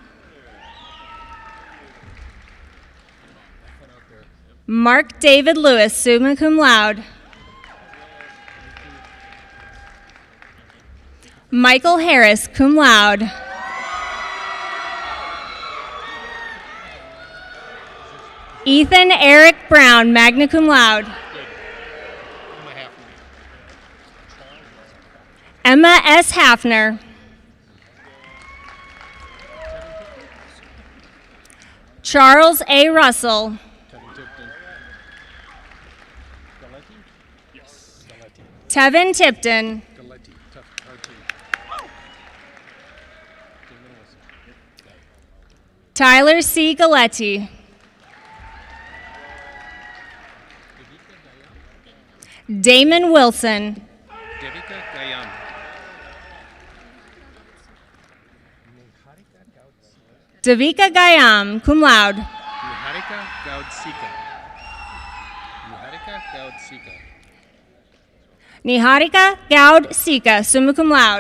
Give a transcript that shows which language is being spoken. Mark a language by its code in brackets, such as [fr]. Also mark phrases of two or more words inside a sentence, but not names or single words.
[en] Mark David Lewis, [la] summa cum laude. [en] Michael Harris, [la] cum laude. [en] Ethan Eric Brown, [la] magna cum laude. [en] Emma S. Hafner. Charles A. Russell. Tevin Tipton. Tyler C. Galetti. Damon Wilson. Devika Gayam. Davika Gayam, [la] cum laude. [en] Niharika Gaudsika. Niharika Gaudsika. Niharika Gaud Sika, [la] summa cum laude.